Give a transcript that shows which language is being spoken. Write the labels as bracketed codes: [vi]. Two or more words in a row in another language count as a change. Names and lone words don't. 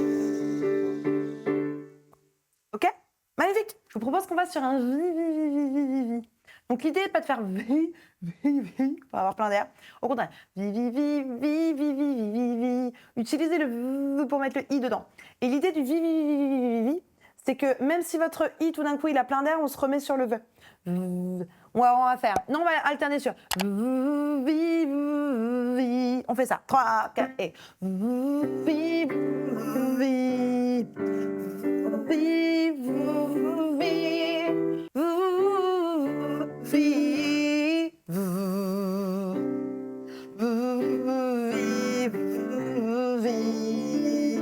[fr] Ok? Magnifique. Je vous propose qu'on fasse sur un... Donc l'idée n'est pas de faire vi, vi, vi, pour avoir plein d'air. Au contraire, vi, vi, vi, vi, vi, vi, vi, vi, vi. Utilisez le v pour mettre le i dedans. Et l'idée du vi, vi, vi, vi, vi, vi, vi, c'est que même si votre i, tout d'un coup, il a plein d'air, on se remet sur le v. On va faire. Non, on va alterner sur vi, vi. On fait ça. 3, 4 et vi, vi, vi, vi.